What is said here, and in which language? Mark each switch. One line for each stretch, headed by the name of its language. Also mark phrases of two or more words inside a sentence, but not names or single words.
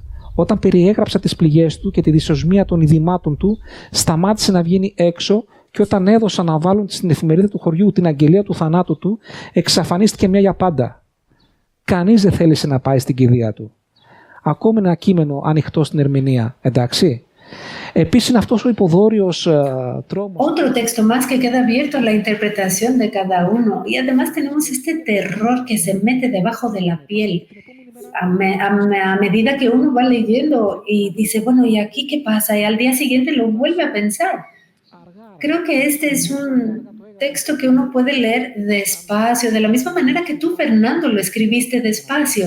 Greek: Όταν περιέγραψα τις πληγές του και τη δυσοσμία των ειδημάτων του, σταμάτησε να βγαίνει έξω και όταν έδωσαν να βάλουν στην εφημερίδα του χωριού την αγγελία του θανάτου του, εξαφανίστηκε μια για πάντα. Κανείς δεν θέλησε να πάει στην κηδεία του. Ακόμη ένα κείμενο ανοιχτό στην ερμηνεία, εντάξει. Επίσης είναι αυτός ο υποδόριος τρόμος.
Spanish: Otro texto más que queda abierto a la interpretación de cada uno. Y además tenemos este terror que se mete debajo de la piel. A medida que uno va leyendo y dice, bueno, ¿y aquí qué pasa? Y al día siguiente lo vuelve a pensar. Creo que este es un texto que uno puede leer despacio, de la misma manera que tú, Fernando, lo escribiste despacio.